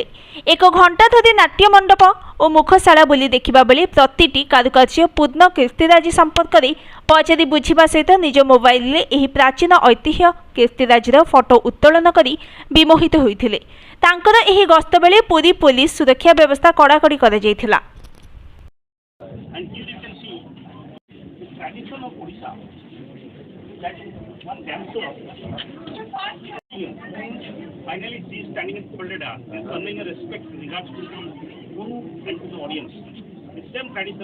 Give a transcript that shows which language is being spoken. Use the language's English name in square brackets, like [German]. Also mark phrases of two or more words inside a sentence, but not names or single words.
[Odia] ଏକ ଘଣ୍ଟା ଧରି ନାଟ୍ୟ ମଣ୍ଡପ ଓ ମୁଖଶାଳା ବୁଲି ଦେଖିବା ବେଳେ ପ୍ରତିଟି କାରୁକାର୍ଯ୍ୟ ପୂର୍ଣ୍ଣ କୀର୍ତ୍ତିରାଜି ସମ୍ପର୍କରେ ପଚାରି ବୁଝିବା ସହିତ ନିଜ ମୋବାଇଲରେ ଏହି ପ୍ରାଚୀନ ଐତିହ୍ୟ କୀର୍ତ୍ତିରାଜିର ଫଟୋ ଉତ୍ତୋଳନ କରି ବିମୋହିତ ହୋଇଥିଲେ। ତାଙ୍କର ଏହି ଗସ୍ତ ବେଳେ ପୁରୀ ପୋଲିସ ସୁରକ୍ଷା ବ୍ୟବସ୍ଥା କଡ଼ାକଡ଼ି କରାଯାଇଥିଲା। [English] Finally, she is standing in folded arms, conveying a respect with regards to the Guru and to the audience.